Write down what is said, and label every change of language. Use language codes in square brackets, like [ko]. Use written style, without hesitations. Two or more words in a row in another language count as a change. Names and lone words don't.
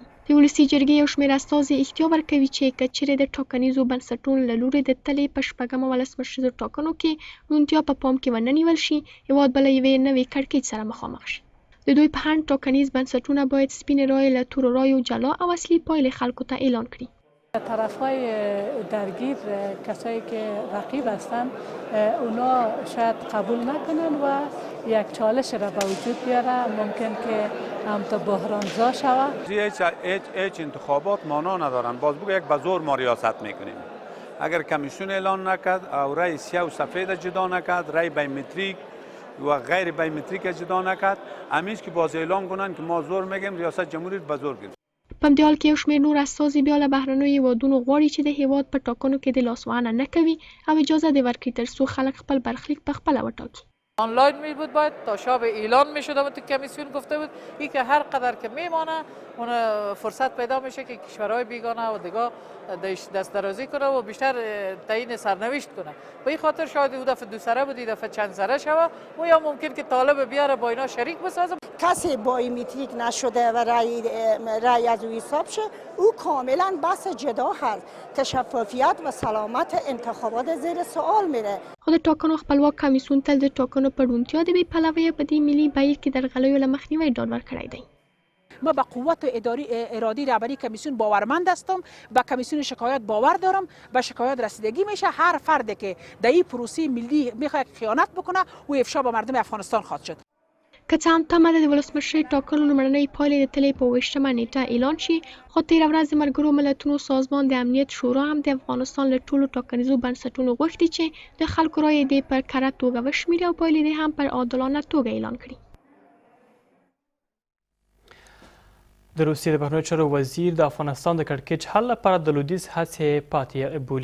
[ps] د ولسي جرګې یو شمېر استازي احتیا ورکوي چې که چیرې د ټاکنیزو بنسټونو له لوري د تلې په شپږمه ولسمشریزو ټاکنو کې روڼتیا په پام کې ونه نیول شي، هېواد به له یوې نوې کړکېچ سره مخامخ شي. د دوی په هند ټاکنیز بنسټونه باید سپینې رایې له تورو رایو جلا او اصلي پایلې خلکو ته اعلان کړي. [fa] طرفهای درگیر کسایی که رقیب هستند اونا شاید قبول نکنن و یک چالش را به وجود بیاره، ممکن که هم تا بحرانزا شود. هیچ انتخابات معنا ندارن، باز بگو یک بزور ما ریاست میکنیم. اگر کمیسیون اعلان نکرد او رای سیاه و سفید جدا نکرد، رای بایومتریک و غیر بایومتریک جدا نکرد، همیشه که باز اعلان کنن که ما زور میگیم ریاست جمهوری به زور گرفت. [ps] په همدې حال کې یو شمېر نور استازي بیا له بهرنیو هېوادونو غواړي چې د هېواد په ټاکنو کې د لاسوهنه نه کوي او اجازه دې ورکړي تر څو خلک خپل برخلیک په خپله وټاکي. [fa] آنلاین می بود، باید تا شب اعلان می شد و تو کمیسیون گفته بود این که هر قدر که میمانه اون فرصت پیدا میشه که کشورهای بیگانه و دیگه دست درازی کنه و بیشتر تعیین سرنوشت کنه. به این خاطر شاید او دفعه دو سره بود، این دفعه چند سره شوه و یا ممکن که طالب بیاره با اینا شریک بسازه. کسی بایومتریک نشده و رأی از او حساب شه، او کاملا بحث جدا هست. تشفافیت و سلامت انتخابات زیر سوال میره. [ps] خو د ټاکنو خپلواک کمیسیون تل د ټاکنو په روڼتیا د بې پلوۍ په دې ملي بهیر کې د درغلیو له مخنیوي ډاډ ورکړی دی. [fa] ما به قوت ارادی رهبری کمیسیون باورمند هستم، به کمیسیون شکایت باور دارم، به شکایت رسیدگی میشه. هر فردی که در این پروسه ملی میخواد خیانت بکنه و افشا به مردم افغانستان خواهد شد. [ps] که څه هم تمه ده د ولسمشرۍ ټاکنو لومړنۍ پایلې د تلې په 28مه نیټه اعلان شي، خو تېره ورځ د ملګرو ملتونو سازمان د امنیت شورا هم د افغانستان له ټولو ټاکنیزو بنسټونو غوښتي چې د خلکو رایې دې په کره توګه وشمېري او پایلې دې هم پر عادلانه توګه اعلان کړي. د روسیې د بهرنیو چارو وزیر د افغانستان د کړکېچ حل لپاره د لویدیځ هڅې پاتې بولي.